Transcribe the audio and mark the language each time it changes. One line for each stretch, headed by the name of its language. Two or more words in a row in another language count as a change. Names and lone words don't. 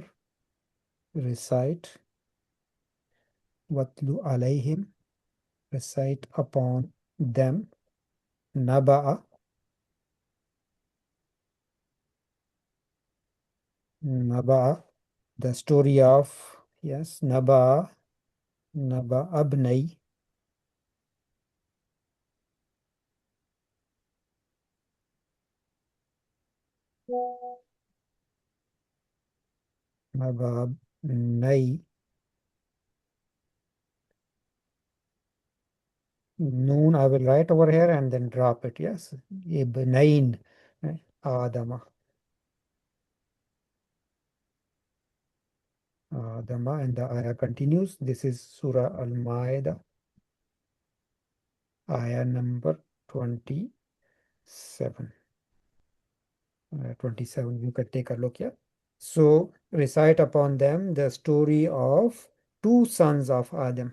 Arabic: Recite. واتل عليهم.
English: Recite upon them. Naba'a.
Arabic: Naba'a.
English: The story of, yes,
Arabic: Naba'a. نبأ ابني. نبأ ابني.
English: Noon I will write over here and then drop it. Yes.
Arabic: Ibnain. Adama. Adama,
English: and the ayah continues. This is Surah Al-Ma'idah, ayah number 27. 27, you can take a look here. So recite upon them the story of two sons of Adam.